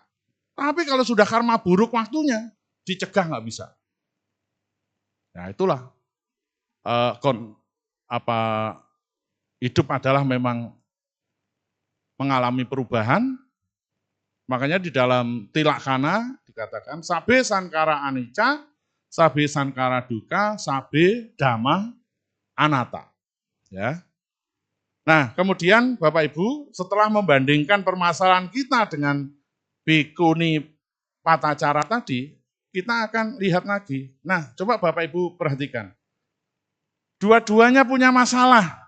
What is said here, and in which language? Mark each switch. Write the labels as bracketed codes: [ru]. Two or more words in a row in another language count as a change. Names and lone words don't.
[id] Tapi kalau sudah karma buruk waktunya, dicegah nggak bisa. Nah itulah hidup adalah memang mengalami perubahan. Makanya di dalam Tilakkana dikatakan [pi] sabe sankara anicca, sabe sankara duka, sabe dhamma anatta. [id] Ya. Nah, kemudian Bapak Ibu, setelah membandingkan permasalahan kita dengan bhikkhuni patacara tadi, kita akan lihat lagi. Nah, coba Bapak Ibu perhatikan. Dua-duanya punya masalah.